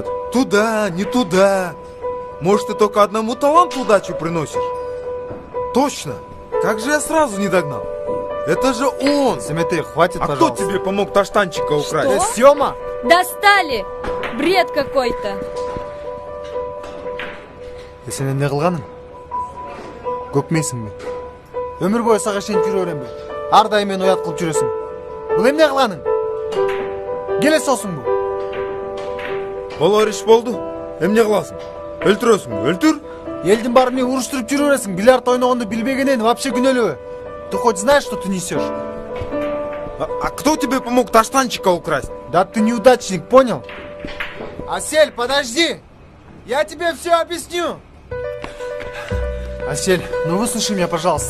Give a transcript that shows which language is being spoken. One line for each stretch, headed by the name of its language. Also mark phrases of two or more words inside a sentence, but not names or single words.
Russian: Туда, не туда. Может, ты только одному таланту удачу приносишь? Точно. Как же я сразу не догнал? Это же он. Семетей, хватит, а пожалуйста. Кто тебе помог таштанчика украсть? Что? Сёма! Достали! Бред какой-то.
Kyrgyz: Сен эмне кылганың? Көкмейсиңби? Өмүр бою сага шейин жүрө беремби? Ар дайым мени уят кылып жүрөсүң. Бул эмне кылганың? Келесиңби? Болор иш болду. Эмне кыласың? Өлтүрөсүңбү? Өлтүр. Элдин баарын эмне уруштуруп жүрө бересиң? Бильярд ойногонду билбегенен вообще күнөөлүбү?
Russian: Ты хоть знаешь, что ты несешь? А кто тебе помог таштанчика украсть? Да ты неудачник, понял? Асель, подожди! Я тебе все объясню! Асель, ну выслушай меня, пожалуйста.